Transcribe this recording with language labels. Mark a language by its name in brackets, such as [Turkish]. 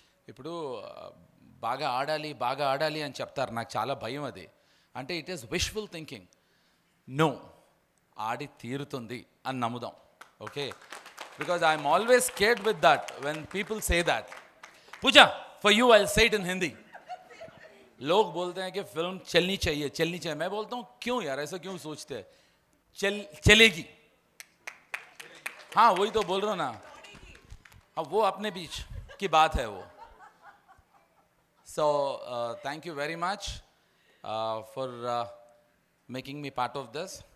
[Telugu] ఇప్పుడు బాగా ఆడాలి అని చెప్తారు, నాకు చాలా భయం అది. [English] అంటే it is wishful thinking. No, [Telugu] ఆడి తీరుతుంది అని నమ్ముదాం, [English] Okay? Because I'm always scared with that when people say that. Pooja, for you I say it in Hindi. [Hindi] लोग बोलते हैं कि फिल्म चलनी चाहिए. मैं बोलता हूँ क्यों यार, ऐसा क्यों सोचते हैं? चलेगी. हाँ, वही तो बोल रहा हूँ ना. अब वो अपने बीच की बात है वो. [English] So thank you very much for making me part of this.